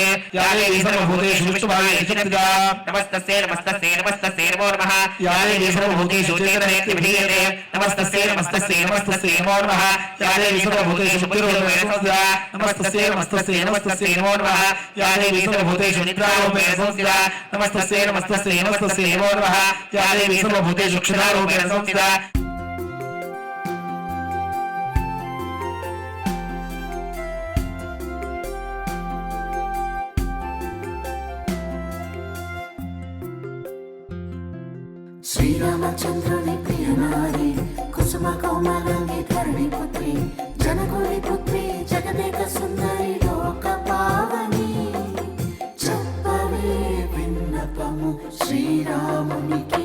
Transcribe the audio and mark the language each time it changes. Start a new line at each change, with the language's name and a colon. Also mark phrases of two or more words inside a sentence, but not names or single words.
Sanskrit: या देवी सर्वभूतेषु विष्णुभावेषु नित्या नमस्तस्यै नमस्तस्यै नमस्तस्यै नमो नमः या देवी सर्वभूतेषु चेतनेति विधीयते नमस्तस्यै नमस्तस्यै नमस्तस्यै नमो नमः या देवी सर्वभूतेषु बुद्धिरूपेण संस्थिता नमस्तस्यै नमस्तस्यै नमस्तस्यै नमो नमः या देवी सर्वभूतेषु निद्रारूपेण संस्थिता नमस्तस्यै नमस्तस्यै नमस्तस्यै नमो नमः या देवी सर्वभूतेषु क्षुधारूपेण संस्थिता
Telugu: శ్రీరామచంద్రుని ప్రియనారి కుసుమ కోమలంగి ధరణి పుత్రి జనకుని పుత్రి జగదేక సుందరి లోక పావని చెప్పవే విన్నపము శ్రీరామునికి